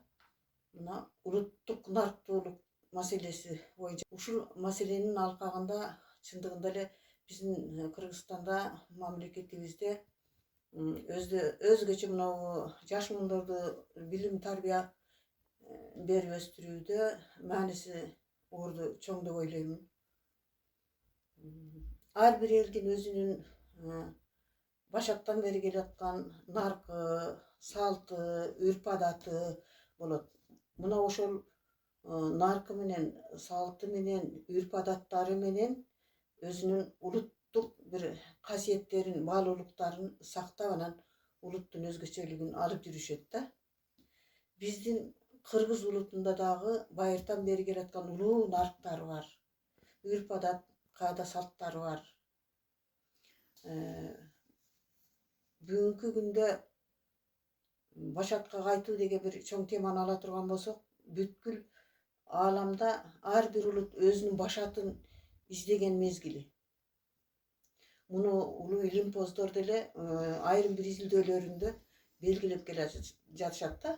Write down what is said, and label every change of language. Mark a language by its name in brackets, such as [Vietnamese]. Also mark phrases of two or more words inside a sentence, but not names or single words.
[Kyrgyz] Мына улуттук нарктуулук маселеси боюнча ушул маселенин алкагында чындыгында эле биздин Кыргызстанда мамлекетибизде өзгөчө мына жаш муундарды билим тарбия берип өстүрүүдө мааниси орду чоң деп ойлоймун. Ар бир элдин өзүнүн башаттан бери келаткан наркы, салты, үрп адаты болот. Мына ошол наркы менен, салты менен, үрп адаттары менен өзүнүн улуттук бир касиеттерин, байлыктарын сактап anан улуттун өзгөчөлүгүн алып жүрүшөт да. Биздин Кыргыз улутунда дагы байыртан бери келаткан улуу нарктар бар. Үрп адат, каада салттары бар. Бүгүнкү күндө башатка кайтуу деген bir чоң теманы ала турган болсок, бүткүл ааламда ар бир улут өзүнүн башатын издеген мезгили. Муну улуу илимпоздор деле айрым бир изилдөөлөрүндө белгилеп келе жатышат да.